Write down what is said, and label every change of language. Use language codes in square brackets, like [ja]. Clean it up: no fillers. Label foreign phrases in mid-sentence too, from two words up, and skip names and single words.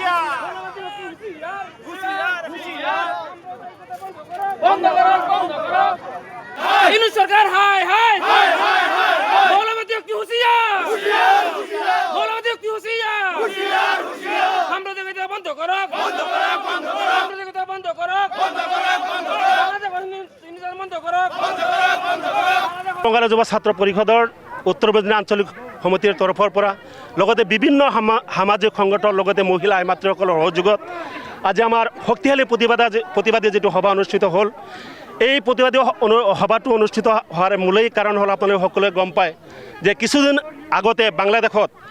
[bn] বন্ধ করো ইউনূস সরকার হাই মৌলবাদী হচ্ছে হুঁশিয়ার মৌলবাদী হচ্ছে হুঁশিয়ার সাম্প্রদায়িকতা বন্ধ করো সাম্প্রদায়িকতা বন্ধ করো বন্ধ করো [as] বঙ্গালী যুৱ ছাত্ৰ পৰিষদৰ উত্তৰ বজনী আঞ্চলিক সমিতিৰ তৰফৰ পৰা লগতে বিভিন্ন সামাজিক সংগঠনৰ লগতে মহিলা আইমাতৃসকলৰ সহযোগত আজি আমাৰ শক্তিশালী প্ৰতিবাদী যিটো সভা অনুষ্ঠিত হ'ল এই প্ৰতিবাদী সভাটো অনুষ্ঠিত হোৱাৰ মূলেই কাৰণ হ'ল আপোনালোকে সকলোৱে গম পায় যে কিছুদিন আগতে বাংলাদেশত